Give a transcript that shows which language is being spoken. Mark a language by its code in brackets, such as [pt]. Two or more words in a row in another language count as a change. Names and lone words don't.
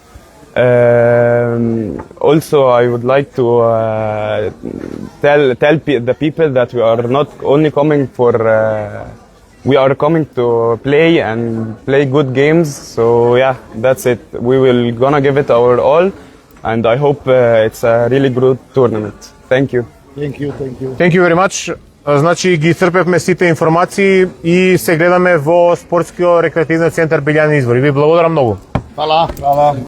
[en] Also, I would like to tell the people that we are not only coming for. We are coming to play and play good games. So yeah, that's it. We will gonna give it our all, and I hope it's a really good tournament. Thank you. Thank you very much. [mk] Значи ги црпевме сите информации и се гледаме во спортскиот рекреативен центар Белјани Извори. Ви благодарам многу. Фала.